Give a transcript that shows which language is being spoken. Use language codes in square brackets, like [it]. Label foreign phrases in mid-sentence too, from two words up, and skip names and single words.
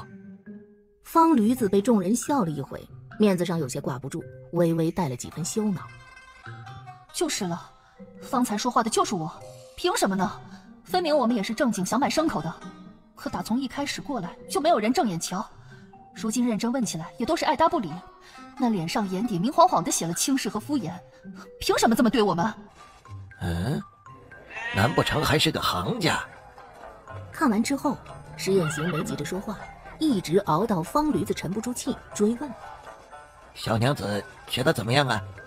[zh] 方驢子被眾人笑了一回，面子上有些掛不住，微微帶了幾分羞惱。就是了，方才說話的就是我，憑什麼呢？分明我們也是正經想買牲口的，可打從一開始過來就沒有人正眼瞧，如今認真問起來也都是愛答不理，那臉上眼底明晃晃的寫了輕視和敷衍，憑什麼這麼對我們？嗯，難不成還是個行家？看完之後，施艷行沒急着說話，一直熬到方驢子沉不住氣，追問： 小娘子覺得怎麼樣啊？